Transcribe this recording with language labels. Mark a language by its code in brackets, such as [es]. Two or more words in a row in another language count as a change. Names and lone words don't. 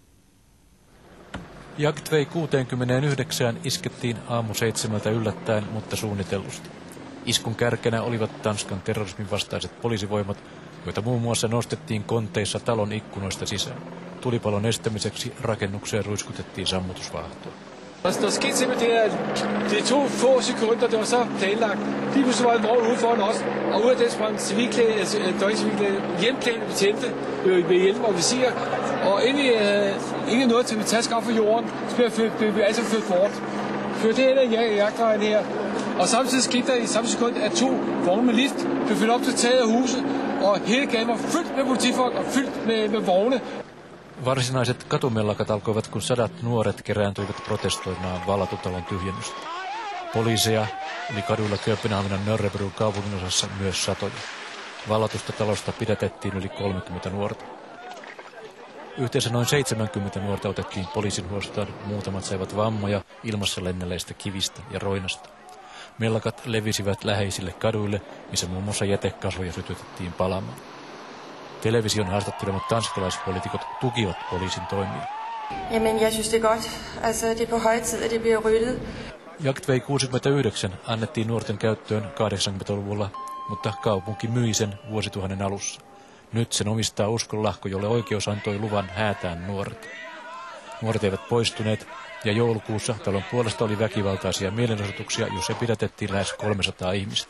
[fi] Jagtvei 69 iskettiin aamu 7 yllättäen, mutta suunnitellusti. Iskun kärkenä olivat Tanskan terrorismin vastaiset poliisivoimat, joita muun muassa nostettiin konteissa talon ikkunoista sisään. Tulipalon estämiseksi rakennukseen ruiskutettiin sammutusvaahtoa. [da] Der skete simpelthen det, at det tog få sekunder, det var så planlagt. Lige pludselig var en vogn ude foran os, og ud af den sprang hjemklædte betjente med hjelm og visir. Og ingen nåede til at taske op fra jorden, så blev vi altså ført bort. Førte hen ad jagtvejen her. Og samtidig skete der i samme sekund, at 2 vogne med lift blev fyldt op til taget af huset, og hele gaden var fyldt med politifolk og fyldt med vogne. [fi] Varsinaiset katumellakat alkoivat, kun sadat nuoret kerääntyivät protestoimaan Vallatutalon tyhjennystä. Poliiseja oli kaduilla Kööpenhaminan Nørrebro kaupunginosassa myös satoja. Vallatusta talosta pidätettiin yli 30 nuorta. Yhteensä noin 70 nuorta otettiin poliisin huostaan, muutamat saivat vammoja ilmassa lennelleistä kivistä ja roinasta. Mellakat levisivät läheisille kaduille, missä muun muassa jätekasvoja sytytettiin palamaan. Television haastattelemat tanskalaispoliitikot tukivat poliisin toimia. [da] Jamen, jeg synes det er godt. Altså, det er på høje tid, at det bliver ryddet. [fi] Jagtvei 69 annettiin nuorten käyttöön 80-luvulla, mutta kaupunki myi sen vuosituhannen alussa. Nyt sen omistaa uskonlahko, jolle oikeus antoi luvan häätään nuoret. Nuoret eivät poistuneet, ja joulukuussa talon puolesta oli väkivaltaisia mielenosoituksia, joissa pidätettiin lähes 300 ihmistä.